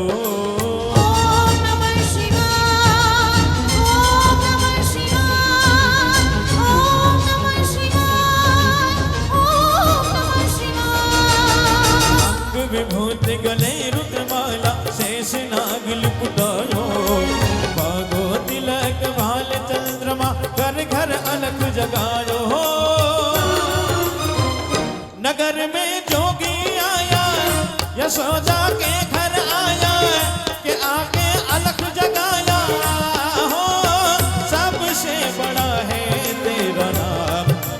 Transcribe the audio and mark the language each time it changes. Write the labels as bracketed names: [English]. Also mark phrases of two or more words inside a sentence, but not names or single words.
[Sanskrit] ओम नमः शिवाय ओम नमः शिवाय ओम नमः शिवाय ओम नमः शिवाय [Hindi] अंग विभूति गले रुद्रमाला शेष नाग लिपटायो भागो तिलक भाल चंद्रमा घर घर अलख जगायो नगर में जोगी यशोदा के घर आया के आके अलख जगाया हो सबसे बड़ा है तेरा नाम